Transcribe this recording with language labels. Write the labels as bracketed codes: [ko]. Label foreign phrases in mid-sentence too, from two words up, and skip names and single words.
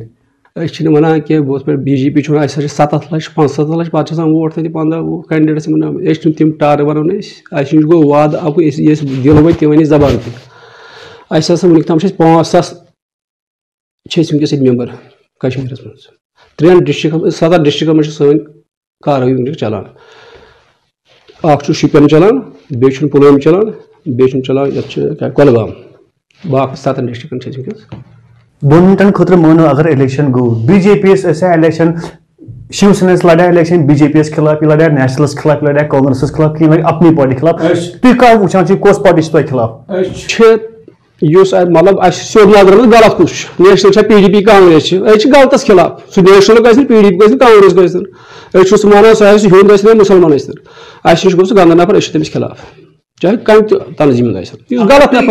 [ks] أسۍ چھِنہٕ وَنان کینٛہہ بہٕ اوسُس پٮ۪ٹھ بی جے پی چھُ وَنان اَسہِ ہسا چھِ 7 لَچھ 75 لَچھ پَتہٕ چھِ آسان ووٹ تَتہِ 15 کینڈِڈیٹس یِمن أسۍ چھِنہٕ تِم ٹارٕ وَنو نہٕ أسۍ اَسہِ نِش گوٚو وعدٕ اَکُے أسۍ دِل وٲتۍ تِم وَنہِ زبان تہِ اَسہِ ہسا وٕنیُک تام چھِ أسۍ 5,000 چھِ أسۍ وٕنکیٚس ییٚتہِ ممبر کشمیٖرس منٛز 3 ڈِسٹرکن 7 ڈِسٹرکن منٛز چھِ سٲنۍ کاروٲیی وٕنکیٚس چلان اکھ چھُ شُپین چلان بیٚیہِ چھُنہٕ پُلوٲم چلان بیٚیہِ چھُنہٕ چلان یَتھ چھُ کۄلگام باقٕے 7 ڈِسٹرکن چھِ أسۍ وٕنکیٚس 2 مِنٹن خٲطرٕ مٲنو اگر الیکشن گوٚو بی جے پی یس ٲسیا الیکشن شِو سینا لڑیا الیکشن بی جے پی یس خلاف یہِ لڑیا نیشنلس خلاف یہِ لڑیا کانگریسس خلاف کہِ یہِ لڑِ اپنی پارٹی خلاف تُہۍ کَر وٕچھان چھِو کۄس پارٹی چھِ تۄہہِ خلاف چھِ یُس مطلب اَسہِ سیوٚد نظرن منٛز غلط کُس چھُ نیشنل چھا پی ڈی پی کانگریس چھِ أسۍ چھِ غلطس خلاف سُہ نیشنل گژھِ نہٕ پی ڈی پی گژھِ نہٕ کانگریس گژھِ نہٕ أسۍ چھُ سُہ مانان سُہ آسہِ ہیوٚنٛد ٲسۍ تن مُسلمان ٲسۍ تن اَسہِ نِش گوٚو سُہ گندا نفر أسۍ چھِ تٔمِس خلاف چاہے کانٛہہ تہِ تنظیٖم ٲسِن یُس غلط نفر